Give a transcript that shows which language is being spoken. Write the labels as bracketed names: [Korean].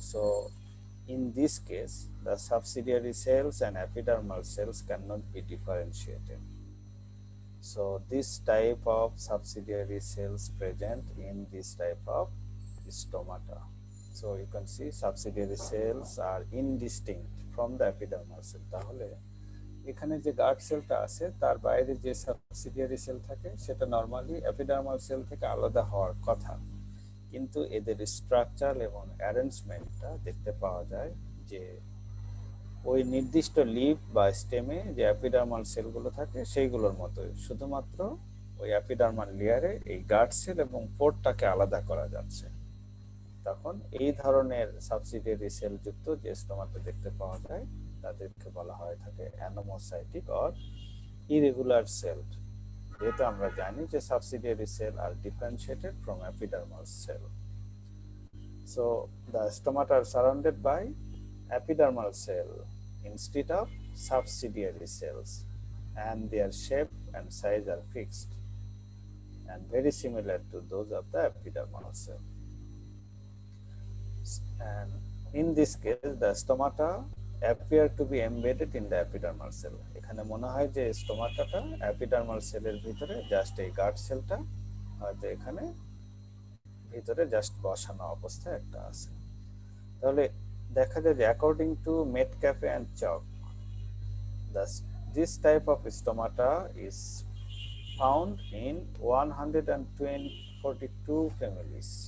[English] So in this case, the subsidiary cells and epidermal cells cannot be differentiated. So this type of subsidiary cells present in this type of stomata. So you can see subsidiary cells are indistinct from the epidermal cell. [Bangla] তাহলে এখানে যে guard সেলটা আছে তার বাইরে যে subsidiary sell থাকে সেটা নরমালি এপিডার্মাল সেল থেকে আলাদা হওয়ার কথা, কিন্তু এদের স্ট্রাকচার এবং অ্যারেঞ্জমেন্টটা দেখতে পাওয়া যায় যে ওই নির্দিষ্ট লিফ বা স্টেমে যে এপিডার্মাল সেলগুলো থাকে সেইগুলোর মতোই, শুধুমাত্র ওই এপিডার্মাল লেয়ারে এই গার্ড সেল এবং পোর্টটাকে আলাদা করা যাচ্ছে। তখন এই ধরনের সাবসিডিয়ারি সেল যুক্ত যে স্টোমাটা দেখতে পাওয়া যায় তাদেরকে বলা হয় থাকে অ্যানোমোসাইটিক অর ইরেগুলার সেল। যেহেতু আমরা জানি যে subsidiary sell আর differentiated from epidermal sell. [English] So the stomata are surrounded by epidermal cell instead of subsidiary cells, and their shape and size are fixed and very similar to those of the epidermal cell. And in this case, the stomata appear to be embedded in the epidermal cell. [Bangla] এখানে মনে হয় যে স্টোমাটাটা epidermal সেলের ভিতরে just এই guard সেলটা হয়তো এখানে ভিতরে জাস্ট বসানো অবস্থায় একটা আছে। তাহলে দেখা যায় যে [English] According to Metcalfe and Chalk, this type of stomata is found in 142 families.